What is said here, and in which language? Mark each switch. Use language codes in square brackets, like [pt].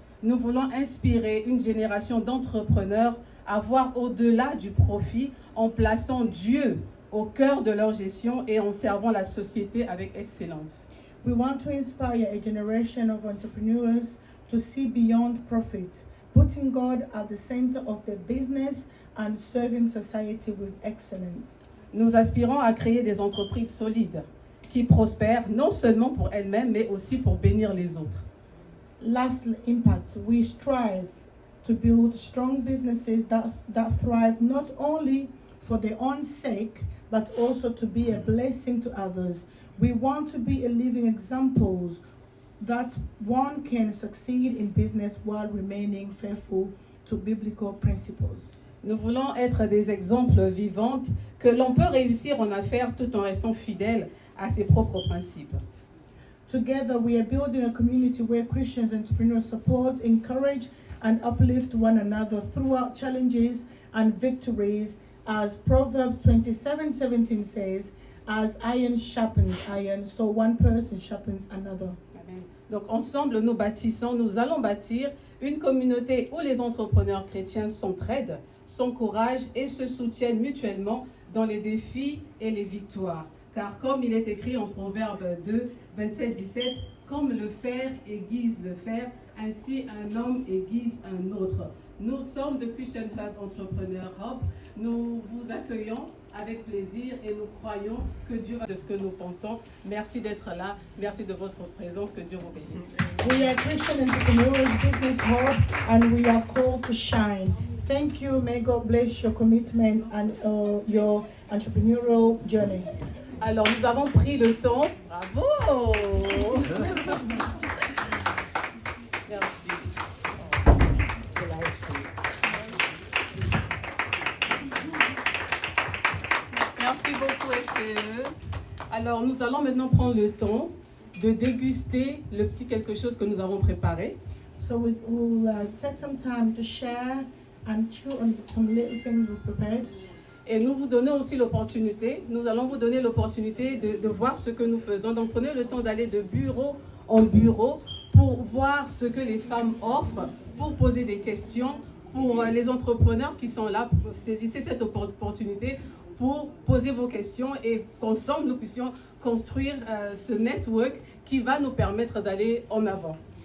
[fr] Nous voulons inspirer une génération d'entrepreneurs à voir au-delà du profit en plaçant Dieu au cœur de leur gestion et en servant la société avec excellence. [en] We want to inspire a generation of entrepreneurs to see beyond profit, putting God at the center of their business and serving society with excellence. [fr] Nous aspirons à créer des entreprises solides qui prospèrent non seulement pour elles-mêmes, mais aussi pour bénir les autres. [en] Last impact, we strive to build strong businesses that thrive not only for their own sake, but also to be a blessing to others. We want to be a living examples that one can succeed in business while remaining faithful to biblical principles. [fr] Nous voulons être des exemples vivants que l'on peut réussir en affaires tout en restant fidèle à ses propres principes. [en] Together, we are building a community where Christians entrepreneurs support, encourage, and uplift one another throughout challenges and victories, as Proverbs 27:17 says, as iron sharpens iron, so one person sharpens another. Amen. [fr] Donc ensemble, nous allons bâtir une communauté où les entrepreneurs chrétiens s'entraident, s'encouragent et se soutiennent mutuellement dans les défis et les victoires. Car comme il est écrit en Proverbe 2, 27-17, comme le fer aiguise le fer, ainsi un homme aiguise un autre. Nous sommes de Christian Hub Entrepreneur Hub. Nous vous accueillons avec plaisir et nous croyons que Dieu va de ce que nous pensons. Merci d'être là. Merci de votre présence. Que Dieu vous bénisse. [en] We are Christian Entrepreneurs Business Hub and we are called to shine. Thank you. May God bless your commitment and your entrepreneurial journey. [fr] Alors, nous avons pris le temps. Bravo! Merci. Merci beaucoup, SCE. Alors, nous allons maintenant prendre le temps de déguster le petit quelque chose que nous avons préparé. [en] So we will take some time to share and chew on some little things we've prepared. [fr] Et nous vous donnons aussi l'opportunité, nous allons vous donner l'opportunité de voir ce que nous faisons. Donc prenez le temps d'aller de bureau en bureau pour voir ce que les femmes offrent, pour poser des questions, pour les entrepreneurs qui sont là, saisissez cette opportunité pour poser vos questions et qu'ensemble nous puissions construire ce network qui va nous permettre d'aller en avant.